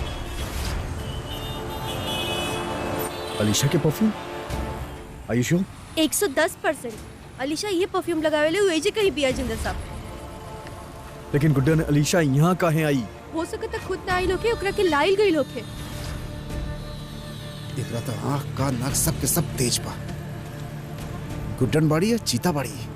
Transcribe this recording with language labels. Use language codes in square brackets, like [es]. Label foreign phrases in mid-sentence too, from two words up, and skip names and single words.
[bho] अलीशा के परफ्यूम? [en] Are you sure? [bho] 110% अलीशा ये परफ्यूम लगावे ले हुए जे कहीं बिया जिंदा साहब। लेकिन गुड्डन अलीशा यहाँ काहे आई? हो सके तो खुद ना आई लोके, ओकरा के लाइल गई लोके। एकरा तो आँख कान नाक सब के सब तेज बा। गुड्डन बाड़ी या चीता बाड़ी?